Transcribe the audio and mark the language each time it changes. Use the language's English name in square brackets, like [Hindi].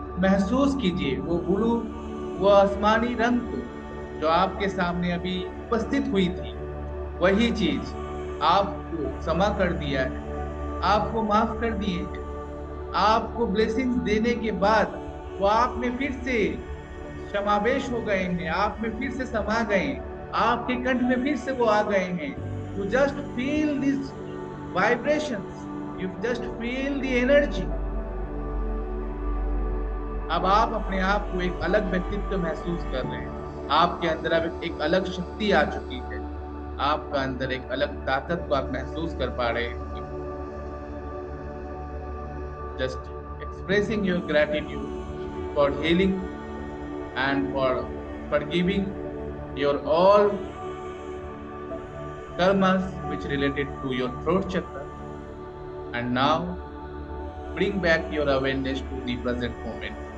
[Hindi] महसूस कीजिए वो ब्लू, वो आसमानी रंग को जो आपके सामने अभी उपस्थित हुई थी, वही चीज आपको क्षमा कर दिया है, आपको माफ कर दिए हैं। आपको ब्लेसिंग्स देने के बाद वो आप में फिर से समावेश हो गए हैं, आप में फिर से समा गए, आपके कंठ में फिर से वो आ गए हैं [English] You just feel these vibrations. You just feel the energy. [Hindi] अब आप अपने आप को एक अलग व्यक्तित्व महसूस कर रहे हैं। आपके अंदर अब एक अलग शक्ति आ चुकी है। आपका अंदर एक अलग ताकत को आप महसूस कर पा रहे हैं। [English] Just expressing your gratitude for healing and for forgiving your all karmas which related to your throat chakra. And now bring back your awareness to the present moment.